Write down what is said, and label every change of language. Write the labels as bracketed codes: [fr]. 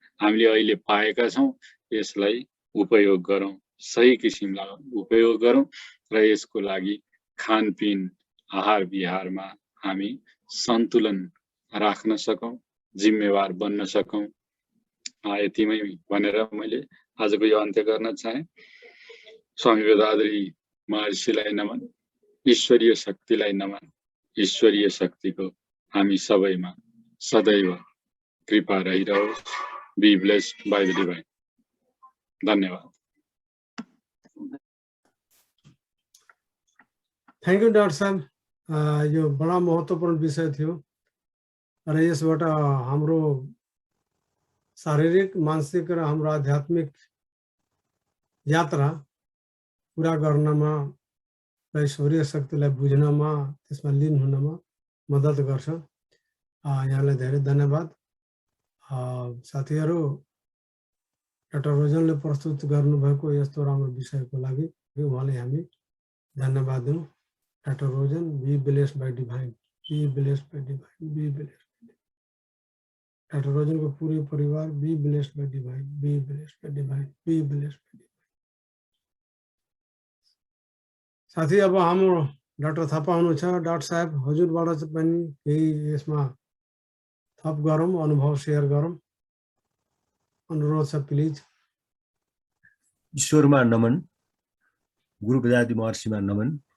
[ne] हामीले अहिले पाएका छौं, यसलाई उपयोग गरौं, सही किसिमले उपयोग गरौं र यसको लागि खानपिन आहार विहारमा हामी सन्तुलन राख्न सकौं, जिम्मेवार बन्न सकौं। यतिमै भनेर मैले आजको यो अन्त्य गर्न चाहे। स्वामी वेदाद्री महर्षिलाई नमन, ईश्वरीय शक्तिलाई नमन। ईश्वरीय शक्तिको हामी सबैमा सदैव कृपा रहिरहोस्। [en] Be blessed by the divine. धन्यवाद। Thank you [ne] डाक्टर साहब, यो बडा महत्त्वपूर्ण विषय थियो र यसबाट हाम्रो शारीरिक मानसिक र हाम्रो आध्यात्मिक यात्रा पूरा गर्नमा र ईश्वरीय शक्तिलाई बुझ्नमा त्यसमा लीन हुनमा मद्दत गर्छ। यहाँलाई धेरै धन्यवाद। साथीहरू, डाक्टर रोजनले प्रस्तुत गर्नुभएको यस्तो राम्रो विषयको लागि उहाँले हामी धन्यवाद दिउँ। [en] Doctor Rojan, be blessed by divine, be blessed by divine, be blessed. Doctor Rojan [hi] को पूरे परिवार [en] Be blessed by divine, be blessed by divine, be blessed by divine. [ne] साथी, अब हाम्रो डाक्टर थापा हुनुहुन्छ। डाक्टर साहब, हजुरबाट चाहिँ पनि केही यसमा थप गरौँ, अनुभव सेयर गरौँ, अनुरोध छ प्लिज। ईश्वरमा नमन, गुरु वेदाद्री महर्षिमा नमन।